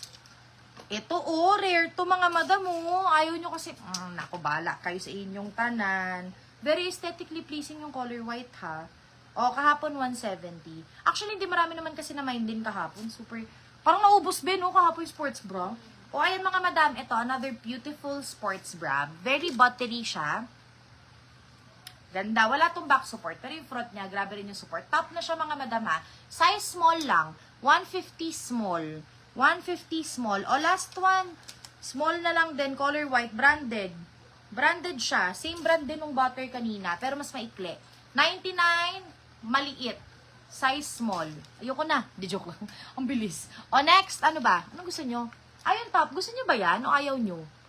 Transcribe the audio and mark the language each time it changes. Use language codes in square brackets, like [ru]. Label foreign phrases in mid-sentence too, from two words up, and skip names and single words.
[tl] Ito, rare to mga madam, Ayaw nyo kasi, naku, bala kayo sa inyong tanan. [en] Very aesthetically pleasing [tl] yung [en] color white, [tl] ha. O, kahapon 170. Actually, hindi marami naman kasi na mine din kahapon. Super, parang naubos din, kahapon yung [en] sports bra. [tl] O, ayan mga madam, ito, [en] another beautiful sports bra. Very buttery [tl] siya. Ganda. Wala tong [en] back support, [tl] pero yung front niya, grabe rin yung support. Top na siya mga madam, ha. [en] Size small [tl] lang. 150 small. 150 small. O, [en] last one. [tl] Small na lang din, [en] color white, [tl] branded. Branded siya. Same brand din ng butter kanina, pero mas maikli. 99 maliit. [en] Size small. [tl] Ayoko na. Di joke lang. Ang bilis. O, next. Ano ba? Anong gusto nyo? Ayun, top. Gusto nyo ba yan? O ayaw nyo?